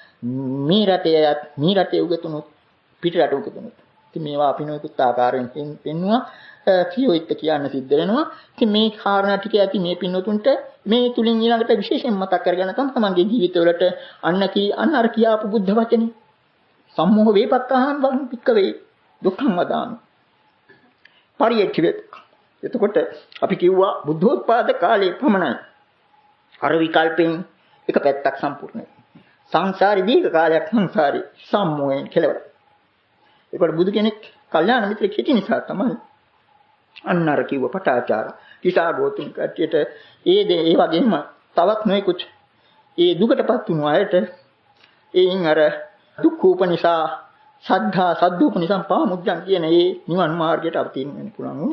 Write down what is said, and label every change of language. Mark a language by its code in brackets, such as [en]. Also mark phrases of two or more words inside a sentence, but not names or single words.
[si] මේ රටේ උගතුණුත් පිට රට උගතුණුත්. ඉතින් මේවා අපි නොයෙකුත් ආකාරයෙන් පෙන්නවා කියොත් කියන්න සිද්ධ වෙනවා. ඉතින් මේ කාරණා ටික ඇති මේ පින්නතුන්ට මේ තුලින් ඊළඟට විශේෂයෙන් මතක් කරගන්න තමන්ගේ ජීවිතවලට අන්න අර කියාපු බුද්ධ වචනේ [pi] සම්මෝහ වේපක්ඛාන් වං පික්කවේ දුක්ඛං වදාමි. [si] පරියච්ඡේද. එතකොට අපි කිව්වා බුද්ධෝත්පාද කාලයේ පමණයි. අර විකල්පෙන් එක පැත්තක් සම්පූර්ණයි. සංසාරේ දීර්ඝ කාලයක් සංසාරේ සම්මෝහයෙන් කෙලවර. ඒකට බුදු කෙනෙක් කල්යාණ මිත්‍රෙක් හිටිය නිසා තමයි අන්න අර කිව්ව පටාචාර කිසා ගෝතුන් කට්ටියට ඒ වගේම තවත් නොයෙකුත් ඒ දුකටපත් වුණු අයට එයින් අර [pi] දුක්ඛෝපනිසා සද්ධා සද්දෝපනිසම් පාමුජ්ජන් [si] කියන ඒ නිවන් මාර්ගයට අවතීන වෙන්න පුළුවන් උනේ.